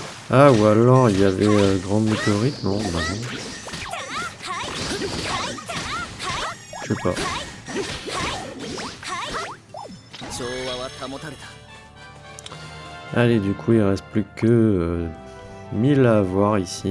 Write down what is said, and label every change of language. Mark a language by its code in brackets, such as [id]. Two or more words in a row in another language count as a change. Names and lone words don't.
[fr] Ah, ou alors il y avait grande météorite, non, bah non. Je sais pas. [ja] 調和は保たれた。 [fr] Allez, du coup, il reste plus que 1000 à avoir ici.